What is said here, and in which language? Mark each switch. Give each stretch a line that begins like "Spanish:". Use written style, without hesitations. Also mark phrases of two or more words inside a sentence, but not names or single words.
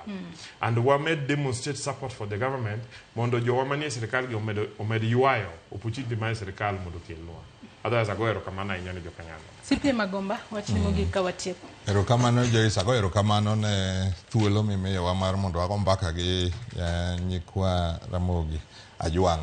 English: And we made demonstrate support for the government
Luo (Kenya and Tanzania): mondo jo manie sirkal gi omed yuayo opportunity mar sirkal mondo kelwa. Otherwise ago erokamano ahinya ne jokanyano. CPA Magomba, wachni mogik ka watieko. Erokamano Joyce, ago erokamano ne thuolo mimiyowa mar mondo wago mbaka gi nyikwa Ramogi Ajwang'.